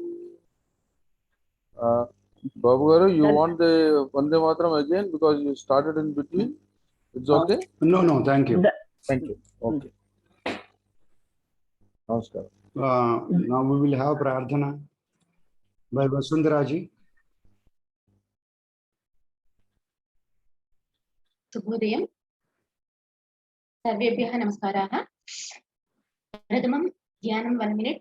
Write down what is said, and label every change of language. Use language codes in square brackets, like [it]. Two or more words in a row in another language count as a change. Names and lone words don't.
[en] Babu Garu, you want the Vande Mataram again because you started in between? It's okay? No, thank you. Thank you. Okay. Namaskar. Now we will have Prarthana by Vasundharaji. [sa] Shubhodayam. Sarvebhyah namaskaraha. Pradhamam dhyanam 1 minute.